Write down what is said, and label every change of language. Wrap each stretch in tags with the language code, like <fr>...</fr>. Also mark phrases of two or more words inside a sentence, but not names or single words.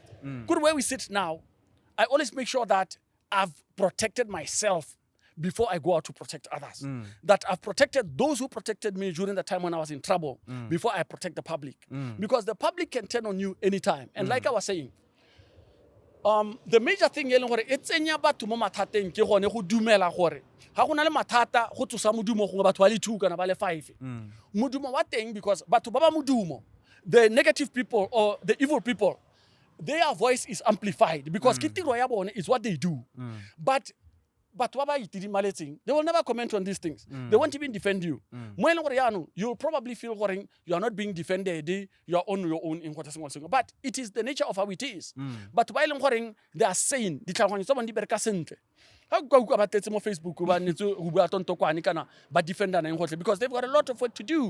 <en>Where we sit now, I always make sure that I've protected myself before I go out to protect others. That I've protected those who protected me during the time when I was in trouble before I protect the public. Because the public can turn on you anytime. And like I was saying, the major thing it's</en> <tn>batho mo mathateng ke gone go dumela gore ga gona le mathata go tsosa modumo go batho ba le 2 kana ba le 5 modumo wa teng because batho ba ba modumo,</tn> <en>the negative people or the evil people, their voice is amplified because</en> <tn>ke tiro ya bone</tn> <en>is what they do. But but they will never comment on these things. They won't even defend you. You'll probably feel you are not being defended, you are on your own in what is going. But it is the nature of how it is. But while they are saying, how go about Facebook but defender because they've got a lot of work to do.</en>